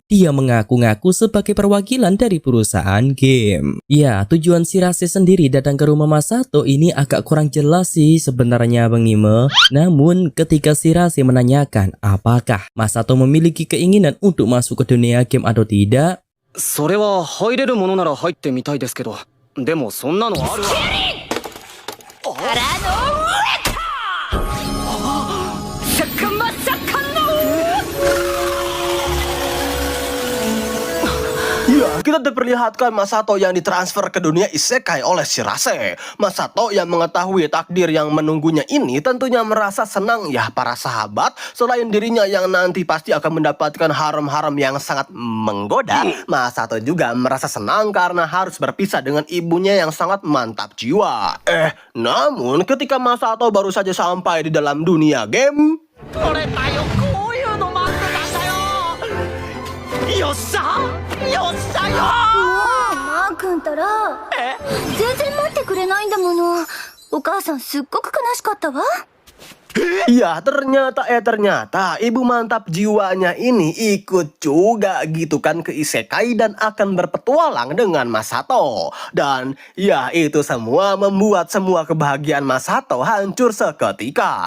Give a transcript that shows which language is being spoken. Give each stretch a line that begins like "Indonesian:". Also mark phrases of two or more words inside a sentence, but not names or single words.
Indonesian: Dia mengaku-ngaku sebagai perwakilan dari perusahaan game. Ya, tujuan Shirase sendiri datang ke rumah Masato ini agak kurang jelas sih sebenarnya Bang Nime. Namun ketika Shirase menanyakan apakah Masato memiliki keinginan untuk masuk ke dunia game atau tidak,
Japanese: それは入れるものなら入ってみたいですけど、でもそんなのある。
Indonesian: Ya, kita diperlihatkan Masato yang ditransfer ke dunia isekai oleh Shirase. Masato yang mengetahui takdir yang menunggunya ini tentunya merasa senang ya para sahabat. Selain dirinya yang nanti pasti akan mendapatkan harem-harem yang sangat menggoda, Masato juga merasa senang karena harus berpisah dengan ibunya yang sangat mantap jiwa. Namun ketika Masato baru saja sampai di dalam dunia game,
Japanese: よっしゃよっしゃよ。マー君ったら全然待ってくれないんだもの。お母さんすっごく悲しかったわ。
Indonesian: ya ternyata ibu mantap jiwanya ini ikut juga gitu kan ke isekai dan akan berpetualang dengan Masato. Dan ya itu semua membuat semua kebahagiaan Masato hancur seketika.